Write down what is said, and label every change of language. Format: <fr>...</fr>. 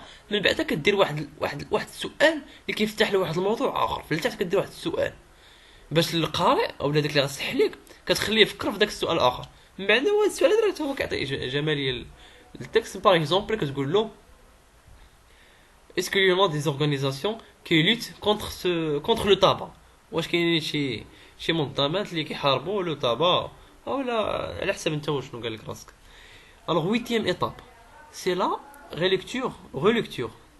<ar>من بعد كدير واحد السؤال اللي كيفتح له واحد الموضوع اخر، في التحت كدير واحد السؤال باش القارئ او داك اللي غيصح ليك كتخليه يفكر في داك السؤال الاخر. من بعد هو السؤال هذا هو كيعطي جماليه للتكست. باغ اكزومبل كتقول له</ar> <fr>est-ce qu'il y en a des organisations qui luttent contre le tabac.</fr> <ar>واش كاينين شي منظمات اللي كيحاربوا لو طابا اولا على حسب انت شنو قال لك راسك.</ar> <fr>alors 8e étape c'est la relecture.</fr>